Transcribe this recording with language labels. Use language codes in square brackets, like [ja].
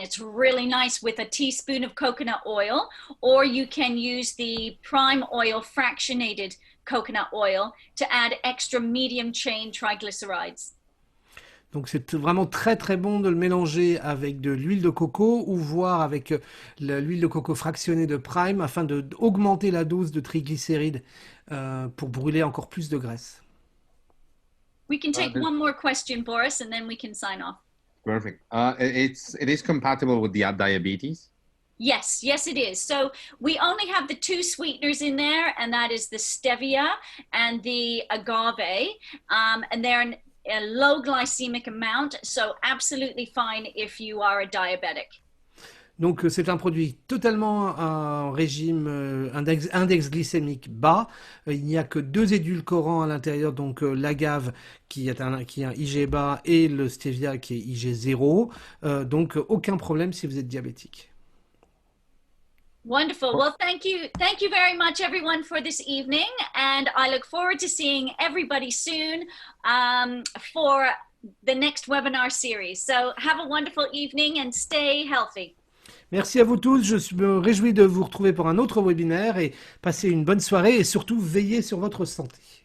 [en] It's really nice with a teaspoon of coconut oil, or you can use the prime oil fractionated coconut oil to add extra medium chain triglycerides. [fr] Donc c'est vraiment très très bon de le mélanger avec de l'huile de coco ou voire avec l'huile de coco fractionnée de prime afin d'augmenter la dose de triglycérides pour brûler encore plus de graisse. [en] We can take one more question, Boris, and then we can sign off. Perfect. It is compatible with the diabetes? Yes, yes, it is. So we only have the 2 sweeteners in there, and that is the stevia and the agave, and they're a low glycemic amount, so absolutely fine if you are a diabetic. [fr] Donc c'est un produit totalement un régime, index glycémique bas. Il n'y a que 2 édulcorants à l'intérieur, donc l'agave qui est un IG bas et le stevia qui est IG 0. Donc aucun problème si vous êtes diabétique. [en] Wonderful. Well, thank you very much, everyone, for this evening, and I look forward to seeing everybody soon for the next webinar series. So have a wonderful evening and stay healthy. [fr] Merci à vous tous, je me réjouis de vous retrouver pour un autre webinaire et passez une bonne soirée et surtout veillez sur votre santé.